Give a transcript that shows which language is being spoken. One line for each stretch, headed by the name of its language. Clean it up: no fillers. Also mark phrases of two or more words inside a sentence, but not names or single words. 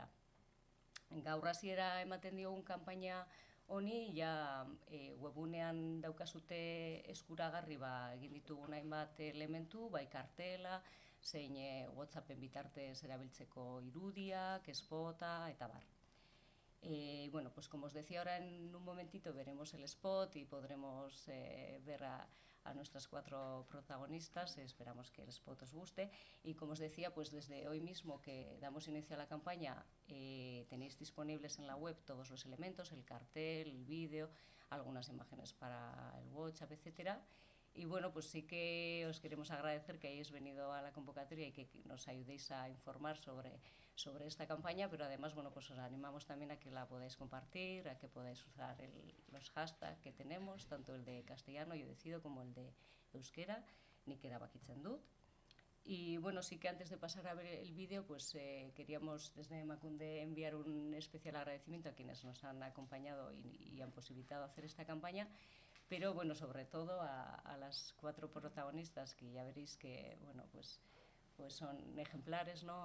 Basque: Gaur hasiera ematen diogun kanpaina honi, webunean daukazute eskuragarri egin ditugun hainbat elementu, bai kartela, zein WhatsAppen bitartez erabiltzeko irudiak, spota eta bar.
Spanish: Como os decía ahora, en un momentito veremos el spot y podremos ver a nuestras 4 protagonistas. Esperamos que el spot os guste. Y como os decía, pues desde hoy mismo que damos inicio a la campaña, tenéis disponibles en la web todos los elementos, el cartel, el vídeo, algunas imágenes para el WhatsApp, etcétera. Y pues sí que os queremos agradecer que hayáis venido a la convocatoria y que nos ayudéis a informar sobre esta campaña, pero además, pues os animamos también a que la podáis compartir, a que podáis usar los hashtags que tenemos, tanto el de castellano, yo decido, como el de euskera,
Basque: nik erabakitzen dut.
Spanish: Y sí que antes de pasar a ver el vídeo, pues queríamos desde Emakunde enviar un especial agradecimiento a quienes nos han acompañado y han posibilitado hacer esta campaña, pero sobre todo a las 4 protagonistas, que ya veréis que pues son ejemplares, ¿no?